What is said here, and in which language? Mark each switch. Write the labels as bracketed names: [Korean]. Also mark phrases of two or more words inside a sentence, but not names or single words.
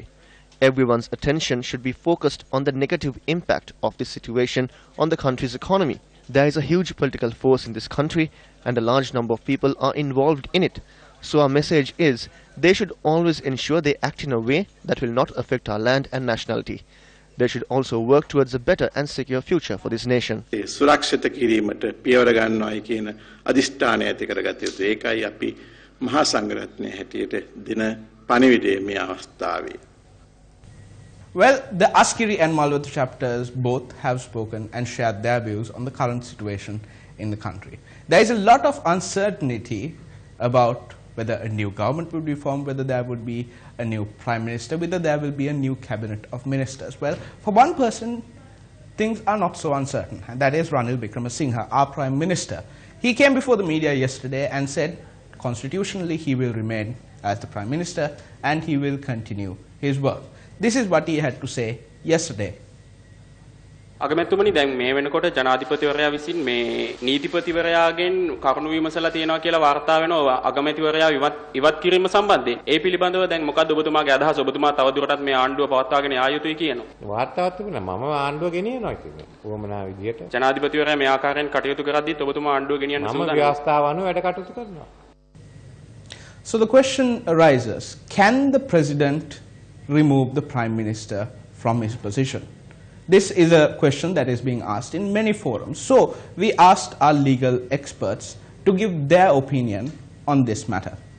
[English] Everyone's attention should be focused on the negative impact of this situation on the country's economy. There is a huge political force in this country and a large number of people are involved in it. So our message is, they should always ensure they act in a way that will not affect our land and nationality. They should also work towards a better and secure future for this nation. [Sinhala] සුරක්ෂිත කිරීමට පියවර ගන්නවායි කියන අදිෂ්ඨානය ඇති කරගත යුතු. ඒකයි අපි මහා සංඝරත්නය හැටියට දින පණිවිඩය මේ අවස්ථාවේ. [English] Well, the Asgiri and Malwathu chapters both have spoken and shared their views on the current situation in the country. There is a lot of uncertainty about whether a new government would be formed, whether there would be a new Prime Minister, whether there will be a new cabinet of ministers. Well, for one person, things are not so uncertain, and that is Ranil Wickremesinghe, our Prime Minister. He came before the media yesterday and said constitutionally he will remain as the Prime Minister and he will continue his work. This is what he had to say yesterday. [Sinhala] අගමැතිතුමනි දැන් මේ වෙනකොට ජනාධිපතිවරයා විසින් මේ නීතිපතිවරයාගෙන් කරුණු විමසලා තියෙනවා කියලා වාර්තා වෙනවා අගමැතිවරයා ඉවත් කිරීම සම්බන්ධයෙන්. ඒ පිළිබඳව දැන් මොකද්ද ඔබතුමාගේ අදහස? ඔබතුමා තවදුරටත් මේ ආණ්ඩුව පවත්වාගෙන යා යුතුයි කියනවා. වාර්තාවක් තිබුණා මම ආණ්ඩුව ගෙනියනවා කියන්නේ. කොහොමනා විදියට. ජනාධිපතිවරයා මේ ආකාරයෙන් කටයුතු කරද්දිත් ඔබතුමා ආණ්ඩුව ගෙනියන්න සූදානම්. මම ව්‍යවස්ථාව අනුව වැඩ කටයුතු කරනවා. [English] So the question arises, can the President remove the Prime Minister from his position? This is a question that is being asked in many forums. So we asked our legal experts to give their opinion on this matter.